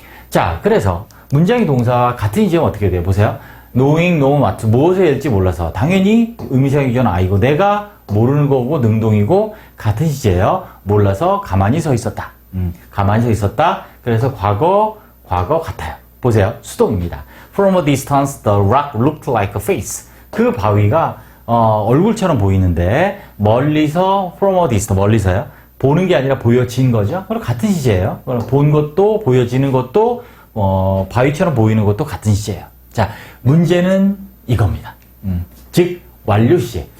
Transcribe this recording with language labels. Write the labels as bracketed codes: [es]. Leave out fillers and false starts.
[ko] 자, 그래서 문장의 동사와 같은 시제면 어떻게 돼요? 보세요. knowing, know what, 무엇을 해야 될지 몰라서 당연히 의미상의 주어는 I고 내가 모르는 거고 능동이고 같은 시제예요. 몰라서 가만히 서 있었다. 가만히 서 있었다. 그래서 과거 같아요. 보세요. 수동입니다. [en] From a distance, the rock looked like a face. [ko] 그 바위가 얼굴처럼 보이는데 멀리서 [en] from a distance, [ko] 멀리서요. 보는 게 아니라 보여진 거죠. 그럼 같은 시제예요. 본 것도 보여지는 것도 바위처럼 보이는 것도 같은 시제예요. 자, 문제는 이겁니다. 즉 완료 시제.